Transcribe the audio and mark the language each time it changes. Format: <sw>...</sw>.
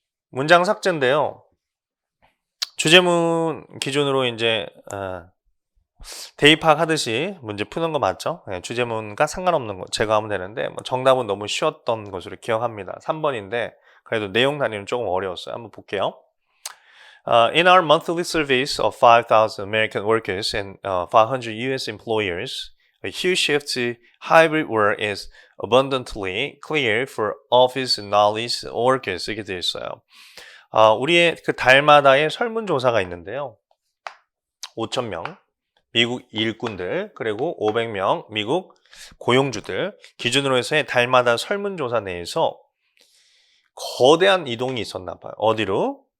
<ko>문장 삭제인데요. 주제문 기준으로 이제 대입학 하듯이 문제 푸는 거 맞죠? 네, 주제문과 상관없는 거 제거하면 되는데 정답은 너무 쉬웠던 것으로 기억합니다. 3번인데 그래도 내용 단위는 조금 어려웠어요. 한번 볼게요.</ko> <en>In our monthly surveys of 5,000 American workers and 500 U.S. employers, a huge shift to hybrid work is abundantly clear for office knowledge workers.</en> <ko>이렇게 되어 있어요. 우리의 그 달마다의 설문조사가 있는데요. 5,000명 미국 일꾼들 그리고 500명 미국 고용주들 기준으로 해서의 달마다 설문조사 내에서 거대한 이동이 있었나 봐요. 어디로?</ko>